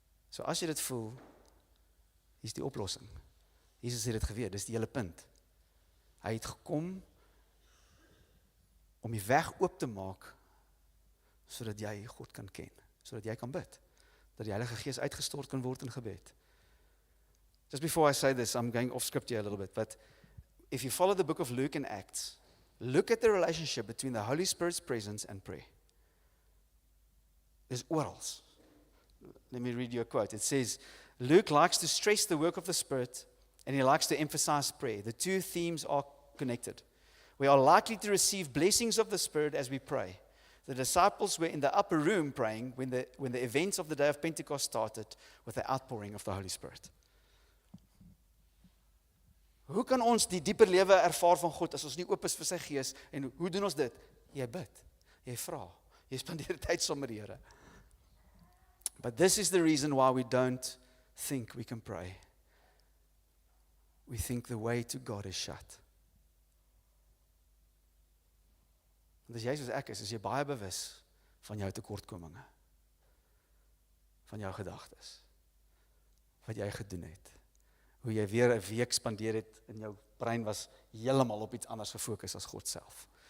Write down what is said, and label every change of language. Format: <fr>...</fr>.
<af>So as jy dit voel, hier is die oplossing. Jesus het dit geweet, dis die hele punt. Hy het gekom om die weg oop te maak sodat jy God kan ken, sodat jy kan bid, dat die Heilige Gees uitgestort kan word in gebed.</af> <en>Just before I say this, I'm going off script here a little bit, but if you follow the book of Luke and Acts, look at the relationship between the Holy Spirit's presence and prayer. There's orals. Let me read you a quote. It says, Luke likes to stress the work of the Spirit, and he likes to emphasize prayer. The two themes are connected. We are likely to receive blessings of the Spirit as we pray. The disciples were in the upper room praying when the events of the day of Pentecost started with the outpouring of the Holy Spirit.</en> <af>Hoe kan ons die dieper lewe ervaar van God as ons nie oop is vir sy Gees? En hoe doen ons dit? Jy bid, jy vra, jy spandeer tyd saam met die Here.</af> <en>But this is the reason why we don't think we can pray. We think the way to God is shut.</en> <af>Want as jy soos ek is jy baie bewus van jou tekortkominge, van jou gedagtes, wat jy gedoen het, hoe jy weer 'n week spandeer het en jou brein was heeltemal op iets anders gefokus as God self.</af>